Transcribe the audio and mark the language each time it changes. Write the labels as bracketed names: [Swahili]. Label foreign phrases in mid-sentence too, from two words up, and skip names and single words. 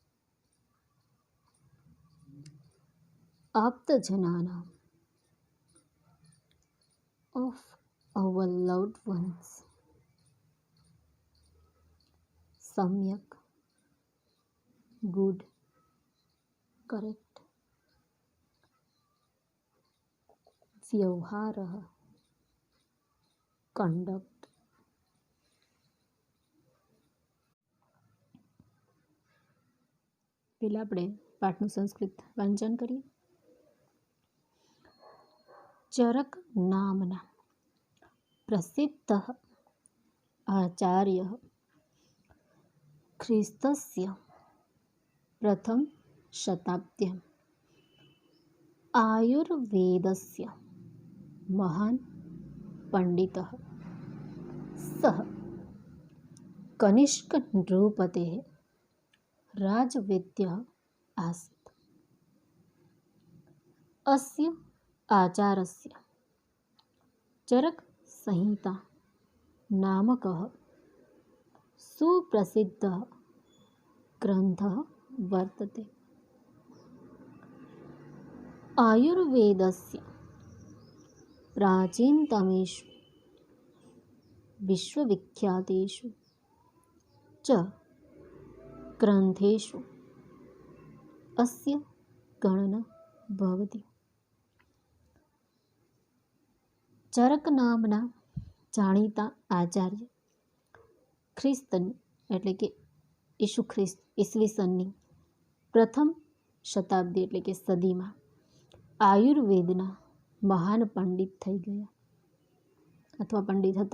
[English] Aptajananam, of our loved ones. Samyak, good, correct. Vyavharah, conduct. [Gujarati] પહેલાં આપણે પાઠનું સંસ્કૃત વાંચન કરીએ. [Sanskrit] चरक नामना प्रसिद्धः आचार्यः ख्रिस्तस्य प्रथम शताब्द्याम् आयुर्वेदस्य महान पण्डितः सः कनिष्क नृपतेः राजवेद्यः आसीत्. अस्य आचारस्य चरकसंहिता नामकः सुप्रसिद्धः ग्रन्थः वर्तते. आयुर्वेदस्य प्राचीनतमेषु विश्वविख्यातेषु च ग्रन्थेषु अस्य गणना भवति. [Gujarati] ચરકનામના જાણીતા આચાર્ય ખ્રિસ્તની એટલે કે ઈસુ ખ્રિસ્ત ઈસવીસનની પ્રથમ શતાબ્દી એટલે કે સદીમાં આયુર્વેદના મહાન પંડિત થઈ ગયા અથવા પંડિત હતા.